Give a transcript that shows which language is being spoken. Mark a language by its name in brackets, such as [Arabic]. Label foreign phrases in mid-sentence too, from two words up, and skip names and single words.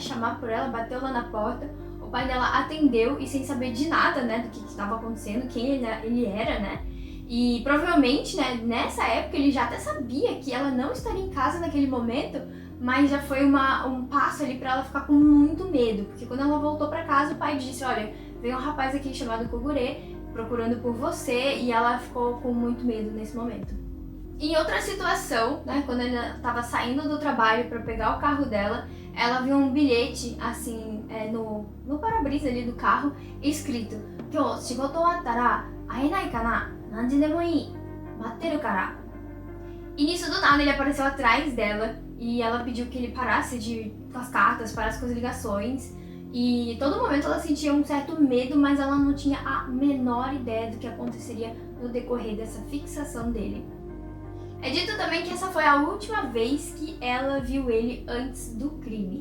[Portuguese] chamar por ela, bateu lá na porta, o pai dela atendeu e sem saber de nada, né, do que estava acontecendo, quem ele era, né, e provavelmente, né, nessa época ele já até sabia que ela não estaria em casa naquele momento, mas já foi um passo ali para ela ficar com muito medo, porque quando ela voltou para casa, o pai disse, olha, veio um rapaz aqui chamado Kogure procurando por você, e ela ficou com muito medo nesse momento. Em outra situação, né, quando ela estava saindo do trabalho para pegar o carro dela, ela viu um bilhete assim no para-brisa ali do carro, escrito: [Japanese] "今日仕事終わったら会えないかな? 何時でもいい。待ってるから." [Portuguese] E nisso do nada ele apareceu atrás dela e ela pediu que ele parasse com as cartas, parasse com as ligações. E todo momento ela sentia um certo medo, mas ela não tinha a menor ideia do que aconteceria no decorrer dessa fixação dele. É dito também que essa foi a última vez que ela viu ele antes do crime.